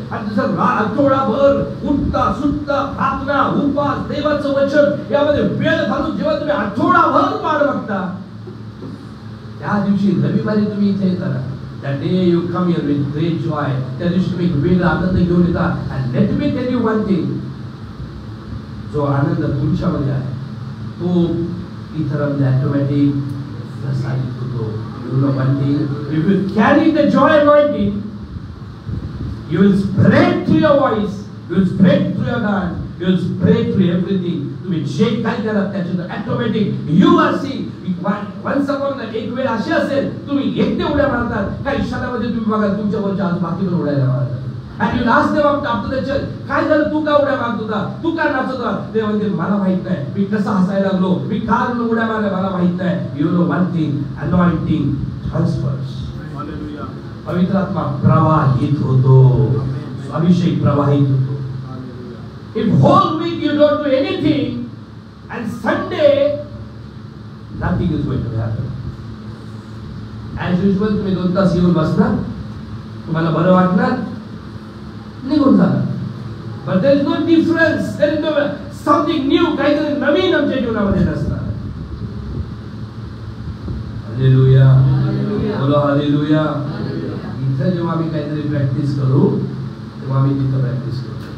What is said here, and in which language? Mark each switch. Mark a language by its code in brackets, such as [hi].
[mr] आणि जसं आठवडाभर उठता सुटता प्रार्थना उपवास देवाचं वचन यामध्ये वेळ घालून जेव्हा तुम्ही आठवडाभर वाट बघता, त्या दिवशी रविवारी तुम्ही इथे येता, [en] that day you come here with great joy. [mr] त्या दिवशी तुम्ही वेगळा आनंद घेऊन येता. [en] and let me tell you one thing, [mr] जो आनंद तुमच्यामध्ये आहे तो इतरांमध्ये ऑटोमॅटिक प्रसारित होतो. [en] You know one thing, if you carry the joy anointing, you will spread through your voice, you will spread through your hand, you will spread through everything. [mr] तुम्ही जे काय करा त्याच्यात automatic [en] you are seeing. once upon [mr] एक वेळ अशी असेल तुम्ही एकटे उड्या मारतात, काही क्षणामध्ये तुम्ही बघा तुमच्यावरच्या आज बाकी पण उड्या मारतात. [en] and you ask them after the church, [mr] काय झालं, तू का उड्या मारत होता, तू का नाचत होता. ते म्हणते मला माहित नाही मी कसा हसायला लागलो, मी का उड्या मारल्या मला माहित नाही. [en] you know one thing, anointing transfers. [mr] Hallelujah. पवित्र आत्मा प्रवाहित होतो, अभिषेक प्रवाहित होतो. [en] if whole week you don't do anything and Sunday nothing is going to happen. as usual [mr] तुम्ही 2 तास येऊन बसणार, तुम्हाला बरं वाटणार, निघून जाणार. [en] but there is no difference, there is no something new, [mr] काहीतरी नवीन आमच्या जीवनामध्ये नसणार. हालेलुया, बोलो हालेलुया. इथं जेव्हा आम्ही काहीतरी प्रॅक्टिस करू तेव्हा आम्ही तिथं प्रॅक्टिस करू.